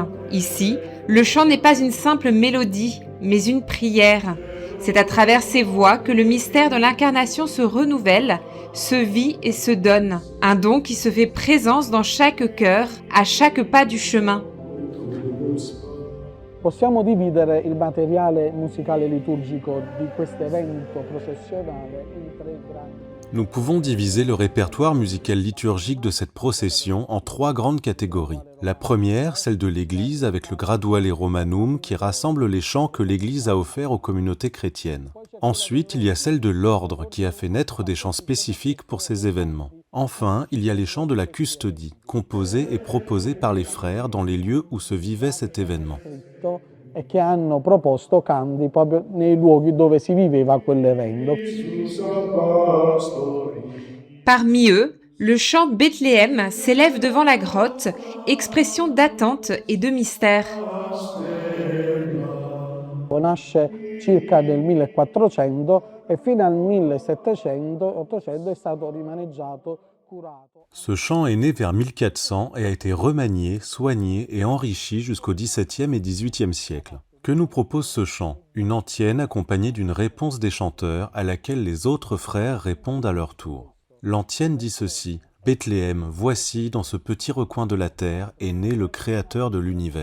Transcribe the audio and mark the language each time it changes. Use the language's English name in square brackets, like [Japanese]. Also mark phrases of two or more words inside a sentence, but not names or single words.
[French] Ici, le chant n'est pas une simple mélodie, mais une prière. C'est à travers ces voix que le mystère de l'incarnation se renouvelle, se vit et se donne. Un don qui se fait présence dans chaque cœur, à chaque pas du chemin. [Italian] Possiamo dividere il materiale musicale liturgico di questo evento processionale in 3 grandi. [French] Nous pouvons diviser le répertoire musical liturgique de cette procession en 3 grandes catégories. La première, celle de l'Église avec le Graduale Romanum qui rassemble les chants que l'Église a offerts aux communautés chrétiennes. Ensuite, il y a celle de l'Ordre qui a fait naître des chants spécifiques pour ces événements. Enfin, il y a les chants de la custodie, composés et proposés par les frères dans les lieux où se vivait cet événement. [Italian] E che hanno proposto canti proprio nei luoghi dove si viveva quell'evento. [French] Parmi eux, le chant Bethléem s'élève devant la grotte, expression d'attente et de mystère. [Italian] Nasce circa nel 1400 e fino al 1700-800 è stato rimaneggiato, curato. [French] Ce chant est né vers 1400 et a été remanié, soigné et enrichi jusqu'au XVIIe et XVIIIe siècle. Que nous propose ce chant? Une antienne accompagnée d'une réponse des chanteurs à laquelle les autres frères répondent à leur tour. L'antienne dit ceci: « Bethléem, voici, dans ce petit recoin de la terre, est né le Créateur de l'univers.